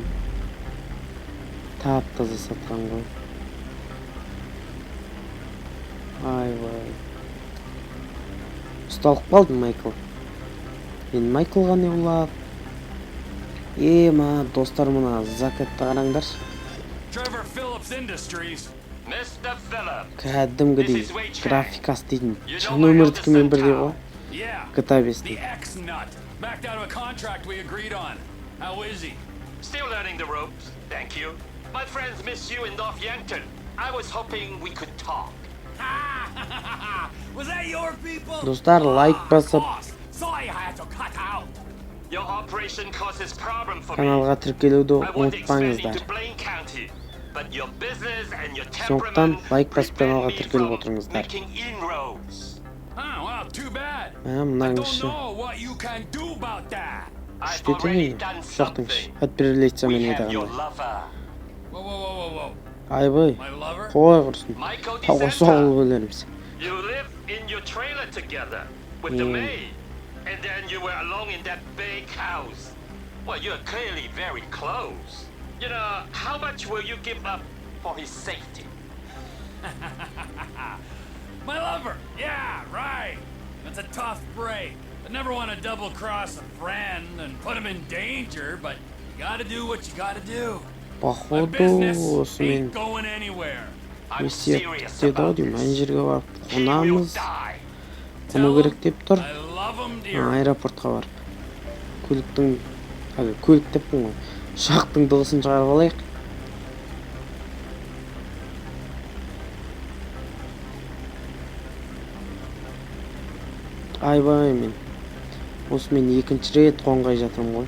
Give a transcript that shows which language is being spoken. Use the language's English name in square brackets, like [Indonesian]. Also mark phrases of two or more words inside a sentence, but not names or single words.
[Kazakh] Тап-таза сатқан ғой. Айбай. Ұсталып қалды Майкл. Енді Майклға не болады? Достар, мына закатты қараңдаршы. [English] Trevor Phillips Industries. Mr. Phillips. [Kazakh] Кәдімгідей графикасы дейтін шын өмірдікімен бірдей ғой. Gta5. [English] The ex-nut. Backed out of a contract we agreed on. How is he? Still learning the ropes, thank you. My friends miss you in North Yankton. I was hoping we could talk. Was that your people? [Kazakh] Достар, лайк басып, [English] Sorry, I had to cut out. Your operation causes problem for me. [Kazakh] каналға тіркелуді [English] I want to expand [Kazakh] ұмытпаңыздар. [English] into Blaine County, but your business and your [Kazakh] Сондықтан [English] temperament [Kazakh] лайк басып [English] prevent [Kazakh] каналға [English] me [Kazakh] тіркеліп [English] from [Kazakh] отырыңыздар. [English] making inroads. Well, too bad. I [Kazakh] Мынаң [English] don't [Kazakh] іші. [English] know what you can do about that. I've [Kazakh] Күшті [English] already [Kazakh] екен, [English] done [Kazakh] ұшақтың іші. [English] something. Подперлейте We [Kazakh] мен [English] have your [Kazakh] едіғандай. [English] lover. Whoa. [Kazakh] Айбай, [English] My lover? [Kazakh] қой құрсын. [English] Michael [Kazakh] Тауға [English] DeSanta. [Kazakh] соғылып өлерміз. [English] You live in your trailer together with the maid, and then you were alone in that big house. Well, you're clearly very close. You know, how much will you give up for his safety? My lover! Yeah, right! That's a tough break. I never want to double-cross a friend and put him in danger, but you gotta do what you gotta do. My [Russian] Походу [English] business [Kazakh] осымен [English] ain't going anywhere. I'm [Kazakh] миссия [English] serious [Kazakh] бітеді ау [English] about [Kazakh] деймін. [English] this. [Kazakh] Ана жерге барып [English] He will [Kazakh] қонамыз. [English] die. [Kazakh] Қону керек деп тұр. [English] I love him dearly. [Kazakh] Аэропортқа барып. Көлік деппін ғой. Ұшақтың дыбысын шығарып алайық. Айбай мен. Осымен екінші рет қонғай жатырмын ғой.